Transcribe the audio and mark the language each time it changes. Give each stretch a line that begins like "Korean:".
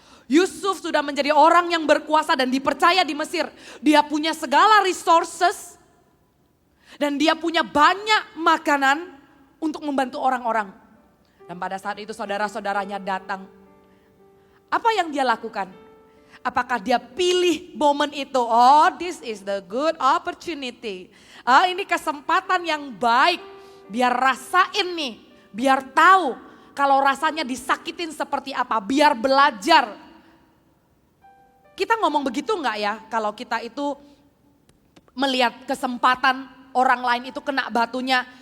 Indonesian: Yusuf sudah menjadi orang yang berkuasa dan dipercaya di Mesir. Dia punya segala resources dan dia punya banyak makanan untuk membantu orang-orang. Dan pada saat itu saudara-saudaranya datang. Apa yang dia lakukan? Apakah dia pilih momen itu?
English: Oh, this is the good opportunity.
Indonesian: Ini kesempatan yang baik. Biar rasain nih. Biar tahu kalau rasanya disakitin seperti apa. Biar belajar. Kita ngomong begitu enggak ya? Kalau kita itu melihat kesempatan orang lain itu kena batunya.